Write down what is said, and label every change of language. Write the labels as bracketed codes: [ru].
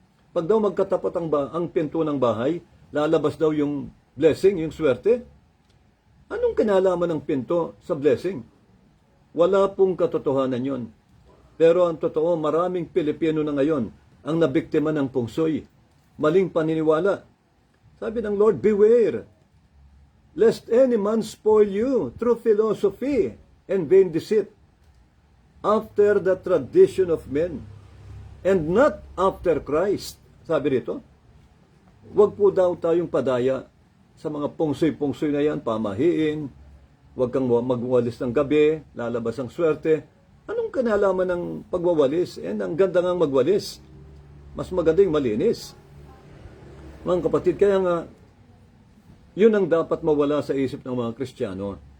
[tl] Pag daw magkatapat ang pinto ng bahay, lalabas daw yung blessing, yung swerte. Anong kinalaman ng pinto sa blessing? Wala pong katotohanan yon. Pero ang totoo, maraming Pilipino na ngayon ang nabiktima ng pungsoy. Maling paniniwala. [en] Sabi ng Lord, beware, lest any man spoil you through philosophy and vain deceit, after the tradition of men, and not after Christ. [tl] Sabi rito, huwag po daw tayong padaya sa mga pungsoy-pungsoy na yan, pamahiin, huwag kang magwalis ng gabi, lalabas ang swerte. Anong kinalaman ng pagwawalis? Ang ganda ngang magwalis. Mas maganda yung malinis. Mga kapatid, kaya nga, yun ang dapat mawala sa isip ng mga Kristiyano.